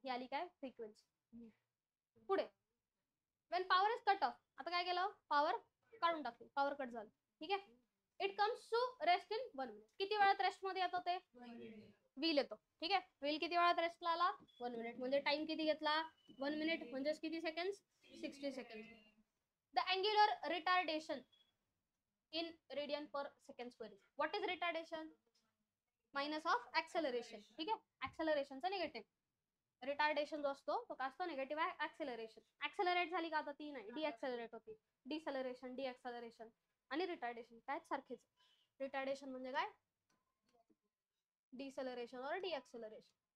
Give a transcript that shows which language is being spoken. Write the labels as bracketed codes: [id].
[mr] ही आली काय, फ्रिक्वेन्सी. पुढे, [en] When power is cut off. [mr] आता काय केलं, पॉवर काढून टाकली, पॉवर कट झालं. ठीक आहे, [en] It comes to rest in 1 minute. [mr] किती वेळात रेस्ट मध्ये येतो ते, व्हील येतो. ठीक आहे, व्हील किती वेळात रेस्टला आला, 1 मिनिट. म्हणजे टाइम किती घेतला, 1 मिनिट. म्हणजे किती second, 60 second. [en] The angular retardation in radian per second square. What is retardation? Minus of acceleration. [mr] ठीक आहे, ऍक्सेलरेशनचा निगेटिव्ह. रिटार्डेशन जो असतो तो काय असतो, निगेटिव्ह आहे ऍक्सेलरेशन. ऍक्सेलरेट झाली का, आता ती नाही, डिऍक्सेलरेट होती. डिसेलरेशन, डिऍक्सेलरेशन आणि रिटार्डेशन काय सारखेच. रिटार्डेशन म्हणजे काय, डिसेलरेशन [hi] और [mr] डिऍक्सेलरेशन.